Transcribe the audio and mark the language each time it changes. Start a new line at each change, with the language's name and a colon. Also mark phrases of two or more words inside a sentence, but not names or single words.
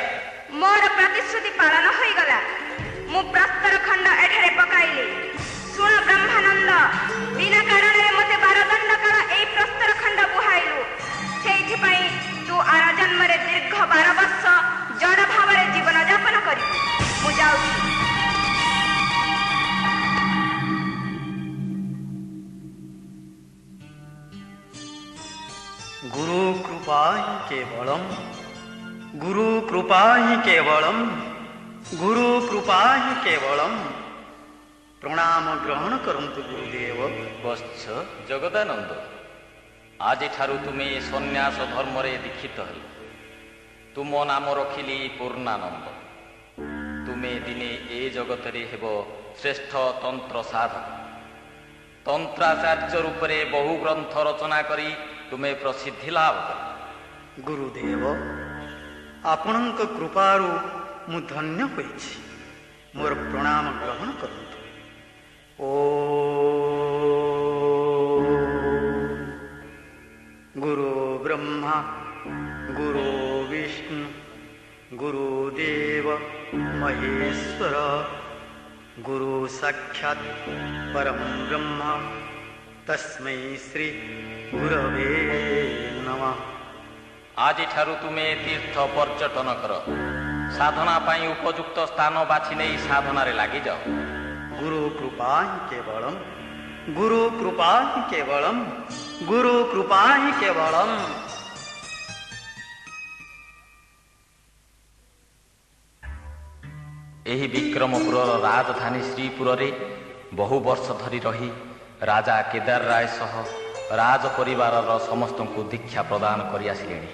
Odia: ମୋର ପ୍ରତିଶ୍ରୁତି ପାଳନ ହୋଇଗଲା। ମୁଁ ପ୍ରସ୍ତର ଖଣ୍ଡ ଏଠାରେ ପକାଇଲି। ଶୁଣ ବ୍ରହ୍ମାନନ୍ଦ, ବିନା କାରଣରେ ମୋତେ 12 ଦଣ୍ଡ କାଳ ଏଇ ପ୍ରସ୍ତର ଖଣ୍ଡ ବୁହାଇଲୁ। ସେଇଥିପାଇଁ ତୁ ଆର ଜନ୍ମରେ ଦୀର୍ଘ 12 ବର୍ଷ ଜଡ଼ ଭାବରେ ଜୀବନ ଯାପନ କରିବୁ। ମୁଁ ଯାଉଛି।
Hindi: गुरु कृपा ही केवलम, गुरु कृपा ही केवलम, गुरु कृपा ही केवलम।
Odia: ପ୍ରଣାମ ଗ୍ରହଣ କରନ୍ତୁ ଗୁରୁଦେବ। ବତ୍ସ ଜଗଦାନନ୍ଦ, ଆଜିଠାରୁ ତୁମେ ସନ୍ନ୍ୟାସ ଧର୍ମରେ ଦୀକ୍ଷିତ ହେଲ। ତୁମ ନାମ ରଖିଲି ପୂର୍ଣ୍ଣାନନ୍ଦ। ତୁମେ ଦିନେ ଏ ଜଗତରେ ହେବ ଶ୍ରେଷ୍ଠ ତନ୍ତ୍ର ସାଧକ। ତନ୍ତ୍ରାଚାର୍ଯ୍ୟ ରୂପରେ ବହୁ ଗ୍ରନ୍ଥ ରଚନା କରି ତୁମେ ପ୍ରସିଦ୍ଧି ଲାଭ କର। ଗୁରୁଦେବ, ଆପଣଙ୍କ କୃପାରୁ ମୁଁ ଧନ୍ୟ ହୋଇଛି। ମୋର ପ୍ରଣାମ ଗ୍ରହଣ କରନ୍ତୁ।
Sanskrit: ओ गुरु ब्रह्मा, गुरु विष्णु, गुरुदेव महेश्वर, गुरु साक्षात् परम ब्रह्म, तस्मै श्री गुरवे नमः।
Odia: ଆଜିଠାରୁ ତୁମେ ତୀର୍ଥ ପର୍ଯ୍ୟଟନ କର। ସାଧନା ପାଇଁ ଉପଯୁକ୍ତ ସ୍ଥାନ ବାଛି ନେଇ ସାଧନାରେ ଲାଗିଯାଅ।
Hindi: गुरु कृपा ही केवलम, गुरु कृपा ही केवलम, गुरु कृपा ही केवलम।
Odia: ଏହି ବିକ୍ରମପୁରର ରାଜଧାନୀ ଶ୍ରୀପୁରରେ ବହୁ ବର୍ଷ ଧରି ରହି ରାଜା କେଦାର ରାୟ ସହ ରାଜ ପରିବାରର ସମସ୍ତଙ୍କୁ ଦୀକ୍ଷା ପ୍ରଦାନ କରି ଆସିଲେଣି।